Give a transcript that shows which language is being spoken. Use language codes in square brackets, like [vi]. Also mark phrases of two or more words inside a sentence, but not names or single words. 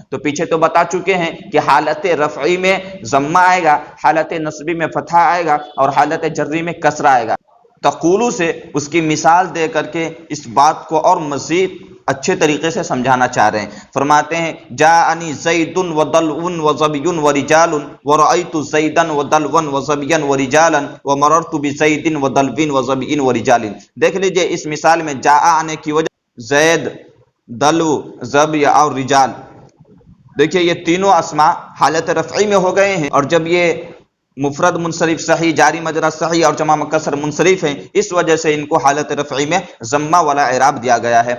[ur] تو پیچھے تو بتا چکے ہیں کہ حالت رفعی میں ضمہ آئے گا، حالت نصبی میں فتحہ آئے گا اور حالت جری میں کسرہ آئے گا۔ تقولو سے اس کی مثال دے کر کے اس بات کو اور مزید اچھے طریقے سے سمجھانا چاہ رہے ہیں۔ [ar] فرماتے ہیں جاءنی زید و دلو و ظبی و رجال و رأیت زیدا و دلوا و ظبیا و رجالا و مررت بزید و دلو و ظبی و رجال۔ [ur] دیکھ لیجئے اس مثال میں جاء آنے کی وجہ زید، دلو، ظبی اور رجال، دیکھیے یہ تینوں اسماء حالت رفعی میں ہو گئے ہیں، اور جب یہ مفرد منصرف صحیح، جاری مجرا صحیح اور جمع مکسر منصرف ہیں، اس وجہ سے ان کو حالت رفعی میں ضمہ والا اعراب دیا گیا ہے۔